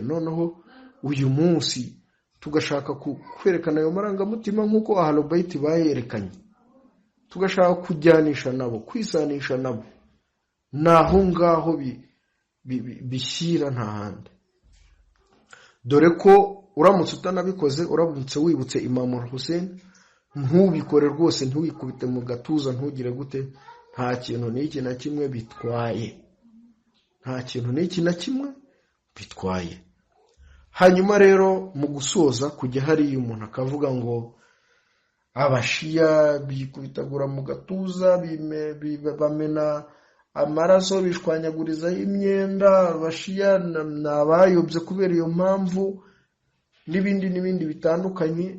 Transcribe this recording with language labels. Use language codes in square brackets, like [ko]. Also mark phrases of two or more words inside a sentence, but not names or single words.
[rw] Noneho uyu munsi tugashaka kwerekana ayo marangamutima nk'uko Ahlul Bayt bayerekanye, tugashaka kujyanisha nabo, kwisanisha nabo, naho ngaho bishyira nta handi. Dore ko uramutse utanabikoze, uramutse wibutse Imam al-Hussein, ntubikore rwose, ntiwikubite mu gatuza, ntugire gute, nta kintu n'iki na kimwe bitwaye, nta kintu n'iki na kimwe bitwaye. Hanyuma rero mu gusoza kujya hariya umuntu akavuga ngo Abashiya bikubitagura mu gatuza, bamena amaraso bishwanyagurizaho imyenda, abashiya nabayobye kubera iyo mpamvu n'ibindi bitandukanye.